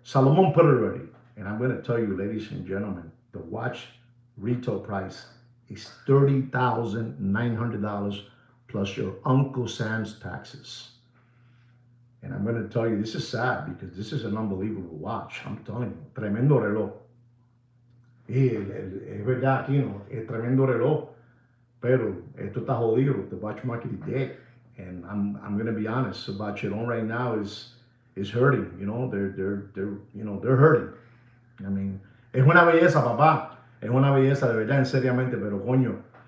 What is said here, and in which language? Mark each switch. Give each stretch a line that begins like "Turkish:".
English: Salomon put it already. And I'm going to tell you, ladies and gentlemen, the watch retail price is $30,900 plus your Uncle Sam's taxes. And I'm going to tell you, this is sad because this is an unbelievable watch. I'm telling you,
Spanish: tremendo reloj. Es verdad, Kino, es tremendo reloj. Pero esto está jodido.
English: The watch market is dead. And I'm going to be honest, Vacheron right now is hurting. They're hurting. I mean,
Spanish: es una belleza, papá. Es una belleza de verdad, seriamente, pero coño.